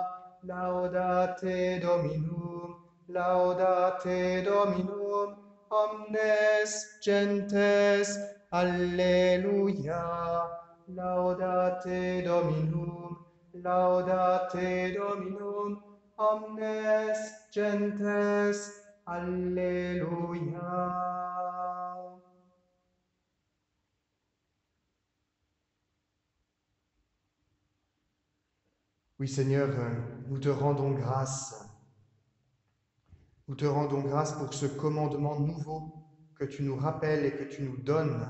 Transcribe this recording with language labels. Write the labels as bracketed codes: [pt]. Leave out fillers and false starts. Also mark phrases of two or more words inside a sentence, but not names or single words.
[la] Laudate Dominum, omnes gentes, Alleluia. Laudate Dominum, omnes gentes, Alléluia. [fr] Oui Seigneur, nous te rendons grâce. Nous te rendons grâce pour ce commandement nouveau que tu nous rappelles et que tu nous donnes.